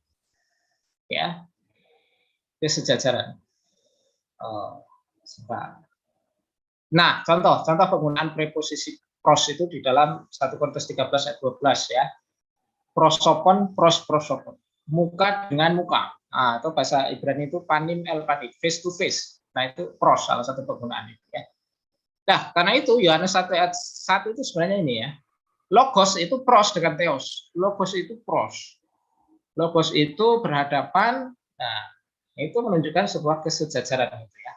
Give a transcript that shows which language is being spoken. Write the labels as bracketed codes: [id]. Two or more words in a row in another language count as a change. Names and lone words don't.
[id] Ya. Kesejajaran. Nah, contoh penggunaan preposisi pros itu di dalam 1 Korintus 13 ayat 12 ya. Prosopon, prosopon. Muka dengan muka. Nah, atau bahasa Ibrani itu [he] פנים אל פנים, [en] face to face. [id] Nah, itu pros salah satu penggunaan itu ya. Nah, karena itu Yohanes 1 ayat 1 itu sebenarnya ini ya. Logos itu pros dengan theos. Logos itu pros. Logos itu berhadapan. Nah, itu menunjukkan sebuah kesejajaran gitu ya.